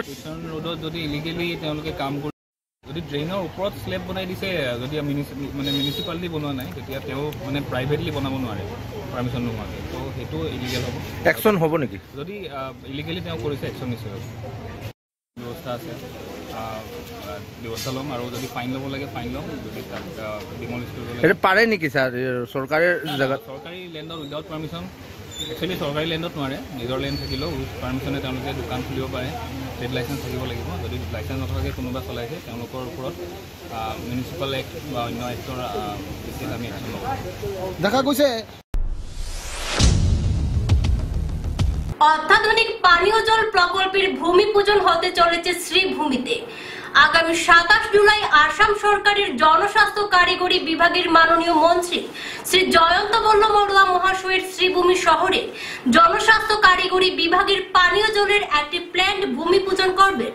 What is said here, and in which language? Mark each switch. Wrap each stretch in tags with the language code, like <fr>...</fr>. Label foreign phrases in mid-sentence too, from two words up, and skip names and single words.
<as>কিষণ ৰোডত যদি ইলিগেলি তেওঁলোকে কাম কৰি যদি ড্ৰেইনৰ ওপৰত স্লেব বনাই দিছে, যদি মিউনিচিপালিটি বনোৱা নাই, তেতিয়া তেওঁ প্ৰাইভেটলি বনাব নোৱাৰে পাৰ্মিশ্যন নোহোৱাকৈ, তো সেইটো ইলিগেল হ'ব।</as> <bn>অ্যাকশন হব নাকি?</bn> <as>যদি ইলিগেলি তেওঁ কৰিছে এক্সন নিশ্চয় হ'ব। ব্যৱস্থা আছে, ব্যৱস্থা ল'ম আৰু যদি ফাইন ল'ব লাগে ফাইন ল'ম, যদি তাক ডিমলিছ কৰিব লাগে।</as> <bn>এটা পারে নাকি স্যার সরকারের জায়গা?</bn> <as>চৰকাৰী লেণ্ডত</as> <en>without permission,</en> <as>একচুৱেলি চৰকাৰী লেণ্ডত নোৱাৰে, নিজৰ লেণ্ড থাকিলেও</as> <en>with permission</en> <as>তেওঁলোকে দোকান খুলিব পাৰে।</as> <en>trade licence</en> <as>থাকিব লাগিব। যদি লাইচেঞ্চ নথকাকৈ কোনোবা চলাইছে তেওঁলোকৰ ওপৰত</as> <en>municipal act</en> <as>বা অন্য এক্টৰ ভিত্তিত আমি একশ্যন ল'ব। দেখা গৈছে</as> <bn>অত্যাধুনিক পানীয় জল প্রকল্পের ভূমি পূজন হতে চলেছে শ্রীভূমিতে। আগামী 27 জুলাই আসাম সরকারের জনস্বাস্থ্য কারিগরি বিভাগের মাননীয় মন্ত্রী শ্রী জয়ন্ত মল্ল বড়ুয়া মহাশয়ের শ্রীভূমি শহরে জনস্বাস্থ্য কারিগরি বিভাগের পানীয় জলের একটি প্ল্যান্ট ভূমি পূজন করবেন।</bn>